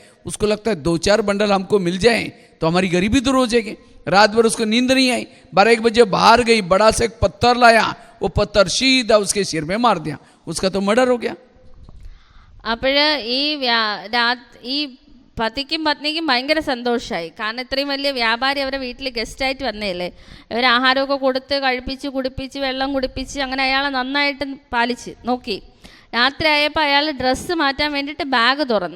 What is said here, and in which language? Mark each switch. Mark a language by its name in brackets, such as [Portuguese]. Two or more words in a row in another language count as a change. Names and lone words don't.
[Hindi] उसको लगता है 2-4 बंडल हमको मिल जाए तो हमारी गरीबी दूर हो जाएगी. रात भर उसको नींद नहीं आई. 12-1 बजे बाहर गई, बड़ा सा एक पत्थर लाया, वो पत्थर सीधा उसके सिर में मार दिया. उसका तो मर्डर हो गया. [Malayalam] അപ്പോൾ ഈ പതിക്കും പത്നിക്കും ഭയങ്കര സന്തോഷമായി. കാരണം ഇത്രയും വലിയ വ്യാപാരി അവരുടെ വീട്ടിൽ ഗസ്റ്റായിട്ട് വന്നതല്ലേ. ഇവർ ആഹാരമൊക്കെ കൊടുത്ത് കഴിപ്പിച്ച് കുടിപ്പിച്ച് വെള്ളം കുടിപ്പിച്ച് അങ്ങനെ അയാളെ നന്നായിട്ട് പാലിച്ച് നോക്കി. രാത്രി ആയപ്പോൾ അയാൾ ഡ്രസ്സ് മാറ്റാൻ വേണ്ടിയിട്ട് ബാഗ് തുറന്നു.